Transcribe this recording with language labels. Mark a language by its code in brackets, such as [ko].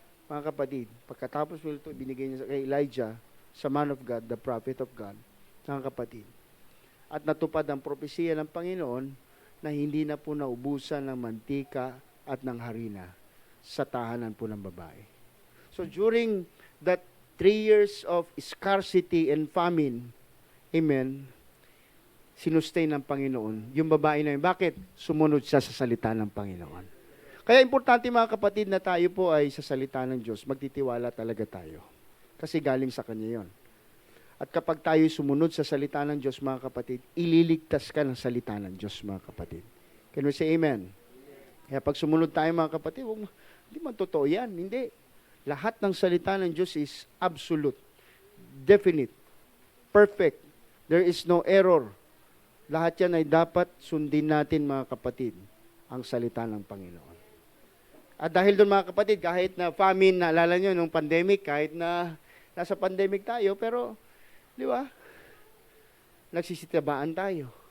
[tl] Mga kapatid, pagkatapos iluto, binigay niya kay Elijah, sa [en] man of God, the prophet of God, [tl] mga kapatid. At natupad ang propesiya ng Panginoon na hindi na po naubusan ng mantika at ng harina sa tahanan po ng babae. [en] So during that 3 years of scarcity and famine, amen, [tl] sinustain ng Panginoon yung babae na yun. Bakit? Sumunod siya sa salita ng Panginoon. Kaya importante mga kapatid na tayo po ay sa salita ng Diyos, magtitiwala talaga tayo. Kasi galing sa Kanya yon. At kapag tayo sumunod sa salita ng Diyos, mga kapatid, ililigtas ka ng salita ng Diyos, mga kapatid. [en] Can we say amen? [tl] Kaya pag sumunod tayo, mga kapatid, hindi man totoo yan. Hindi. Lahat ng salita ng Diyos [en] is absolute, definite, perfect. There is no error. [tl] Lahat yan ay dapat sundin natin, mga kapatid, ang salita ng Panginoon. At dahil doon, mga kapatid, kahit na famine, naalala nyo, nung pandemic, kahit na nasa pandemic tayo, pero, di ba, nagsisitabaan tayo.